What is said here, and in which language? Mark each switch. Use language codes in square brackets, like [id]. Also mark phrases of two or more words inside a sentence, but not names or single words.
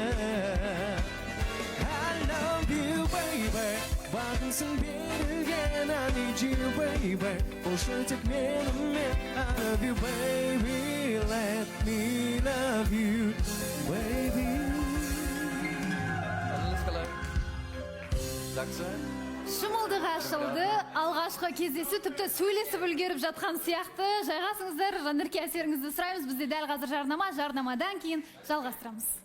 [en] I love you, baby, [kk] бағынсың берілген, [en] I need you, baby, [kk] қошы тек менімен, [en] I love you, baby, let me love you, baby. [kk] Қалыңыз қалай? Жақсы? Шымылдық ашылды, алғашқы кездесу тіпті сөйлесіп үлгеріп жатқан сияқты. Жайғасыңыздар, Жанерке, әсеріңізді сұраймыз. Бізде дәл қазір жарнама, жарнамадан кейін жалғастырамыз.